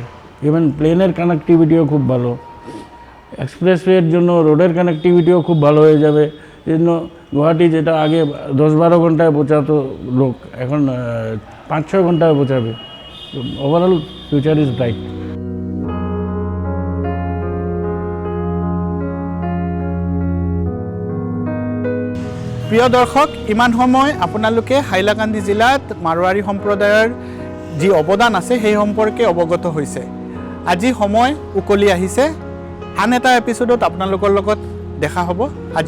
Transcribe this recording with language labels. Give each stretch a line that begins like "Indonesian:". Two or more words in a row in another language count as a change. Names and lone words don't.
English: Even planeের connectivityও
Bangla: খুব ভালো, এক্সপ্রেসওয়ের জন্য
English: roadের connectivityও
Bangla: খুব ভালো হয়ে যাবে। এই জন্য গুয়াহাটি যেটা আগে 10-12 ঘন্টায় পৌঁছাতো লোক, এখন 5-6 ঘন্টায় পৌঁছাবে।
English: Overall future is bright.
Assamese: প্ৰিয় দৰ্শক, ইমান সময় আপোনালোকে হাইলাকান্দি জিলাত মাৰোৱাৰী সম্প্ৰদায়ৰ যি অৱদান আছে সেই সম্পৰ্কে অৱগত হৈছে। আজি সময় উকলি আহিছে, আন এটা এপিছডত আপোনালোকৰ লগত দেখা হ'ব।